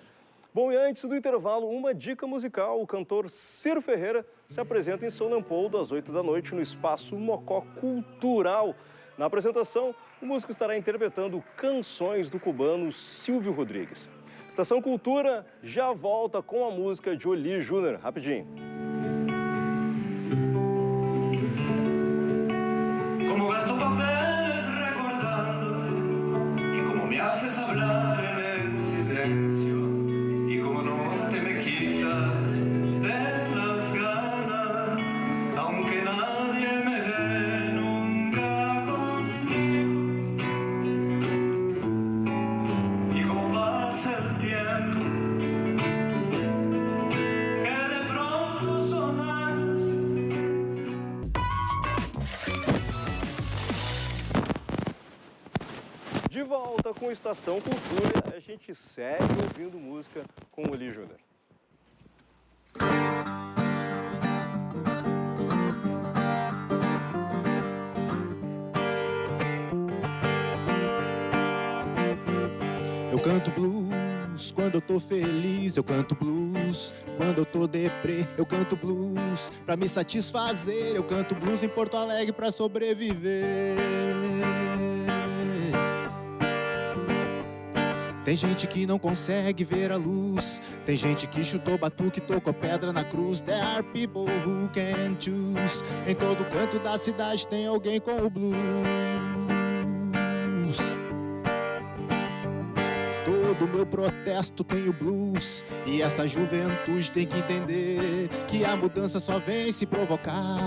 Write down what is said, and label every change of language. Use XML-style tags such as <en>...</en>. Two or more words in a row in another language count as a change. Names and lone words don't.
<pt>Bom, e antes do intervalo, uma dica musical. O cantor Ciro Ferreira se apresenta em São Leopoldo às 8 da noite no Espaço Mocó Cultural. Na apresentação, o músico estará interpretando canções do cubano Silvio Rodrigues. Estação Cultura já volta com a música de Oli Júnior. Rapidinho.</pt> <es>Como gasto papeles recordándote y como me haces hablar en el silencio y como no te me quitas de las ganas, aunque nadie me ve nunca contigo. Y como pasa el tiempo, que de pronto sonas.</es> <pt>De volta com Estação Cultura, a gente segue ouvindo música com o Oli Júnior. Eu canto blues quando eu tô feliz, eu canto blues quando eu tô deprê, eu canto blues pra me satisfazer, eu canto blues em Porto Alegre pra sobreviver. Tem gente que não consegue ver a luz, tem gente que chutou batuque, tocou pedra na cruz.</pt> <en>There are people who can choose.</en> <pt>Em todo canto da cidade tem alguém com o blues. Todo meu protesto tem o blues, e essa juventude tem que entender que a mudança só vem se provocar.</pt>